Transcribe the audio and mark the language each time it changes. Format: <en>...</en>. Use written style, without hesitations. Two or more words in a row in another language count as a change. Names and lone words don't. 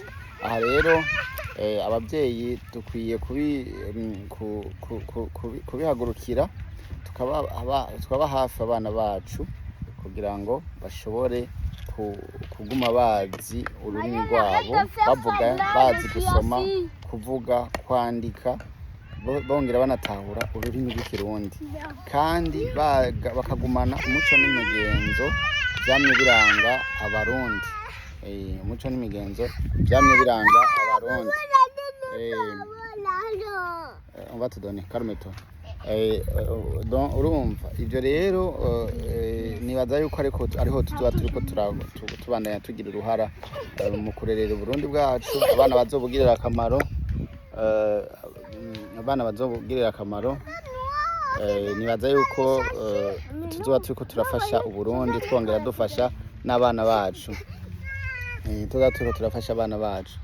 <rn>Aha rero abavyeyi dukwiye kubihagurukira tukaba hafi abana bacu kugira ngo bashobore kuguma bazi ururimi rwabo, bavuga bazi gusoma, kuvuga, kwandika, bongera banatahura ururimi rw'Ikirundi, kandi bakagumana umuco n'imigenzo vyamye biranga abarundi. Umuco n'imigenzo vyamye biranga abarundi.</rn> <fr>On va te donner, calme-toi.</fr> <rn>Urumva ivyo rero nibaza yuko ariho tuzoba turiko tubandanya tugira uruhara mu kurerera Uburundi bwacu, abana bazobugirira akamaro abana bazobugirira akamaro. Nibaza yuko tuzoba turiko turafasha Uburundi twongera dufasha n'abana bacu, tuzoba turiko turafasha abana bacu.</rn>